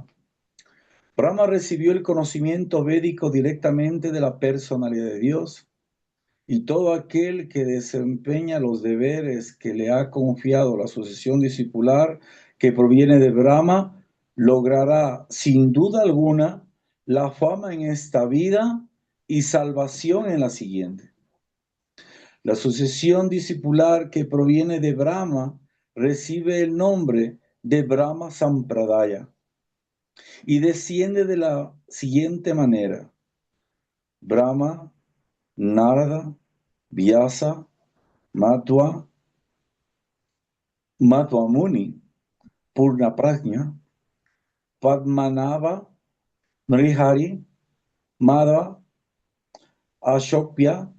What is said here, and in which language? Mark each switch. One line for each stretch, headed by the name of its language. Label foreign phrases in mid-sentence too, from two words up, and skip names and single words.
Spanish: Brahma recibió el conocimiento védico directamente de la personalidad de Dios, y todo aquel que desempeña los deberes que le ha confiado la sucesión discipular que proviene de Brahma, logrará sin duda alguna la fama en esta vida y salvación en la siguiente. La sucesión discipular que proviene de Brahma recibe el nombre de Brahma Sampradaya y desciende de la siguiente manera: Brahma, Narada, Vyasa, Matwa, Muni, Purna Prajna, Padmanabha, Nrihari, Madhva, Ashokya,